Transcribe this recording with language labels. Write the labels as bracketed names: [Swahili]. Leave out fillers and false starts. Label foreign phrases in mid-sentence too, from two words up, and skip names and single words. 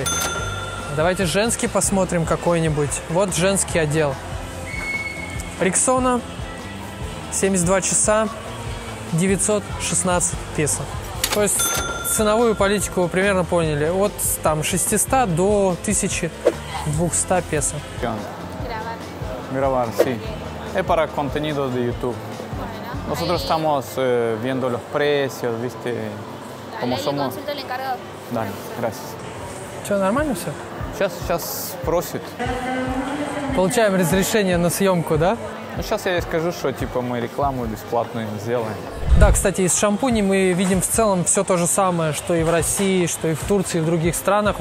[Russian] Давайте женский посмотрим какой-нибудь. Вот женский отдел. Rexona 72 часа, 916 песо. То есть ценовую политику вы примерно поняли. От там 600 до 1200 песо. [Spanish] Grabar, sí. Es para contenido de YouTube. Nosotros estamos viendo los precios, ¿viste? Como somos... Dale, gracias. [Russian] Что, нормально все? Сейчас просит. Получаем разрешение на съемку, да? Ну, сейчас я ей скажу, что типа мы рекламу бесплатную сделаем. Да, кстати, из шампуней мы видим в целом все то же самое, что и в России, что и в Турции, и в других странах.